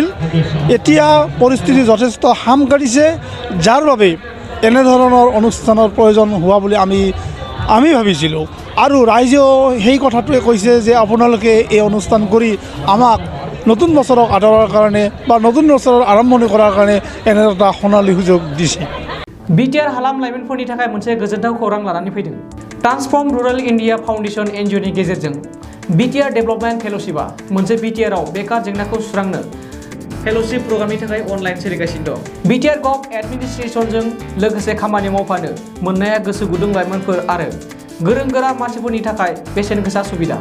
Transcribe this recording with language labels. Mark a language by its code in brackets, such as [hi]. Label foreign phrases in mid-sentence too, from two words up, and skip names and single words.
[as] এতিয়া পৰিস্থিতি যথেষ্ট হাম কাটিছে, যাৰ বাবে এনেধৰণৰ অনুষ্ঠানৰ প্ৰয়োজন হোৱা বুলি আমি ভাবিছিলোঁ আৰু ৰাইজেও সেই কথাটোৱে কৈছে যে আপোনালোকে এই অনুষ্ঠান কৰি আমাক নতুন বছৰক আদৰাৰ কাৰণে বা নতুন বছৰৰ আৰম্ভণি কৰাৰ কাৰণে এনে এটা সোণালী সুযোগ দিছে। [brx] बिटिआर हालाम लाइमोनफोरनि थाखाय मोनसे गोजोनथाव खौरां लानानै फैदों। ट्रान्सफर्म रुरल इन्डिया फाउन्डेशन एनजिअनि गेजेरजों बिटिआर डेभेलपमेन्ट फेल'शिपआ मोनसे बिटिआरआव बेकार जेंनाखौ सुस्रांनो फेल'शिप प्रग्रामनि थाखाय अनलाइन सोलिगासिनो दं। बिटिआर गभ एडमिनिस्ट्रेशनजों लोगोसे खामानि मावफानो मोननाया गोसो गुदुं लाइमोनफोर आरो गोरों गोरा मानसिफोरनि थाखाय बेसेन गोसा सुबिदा।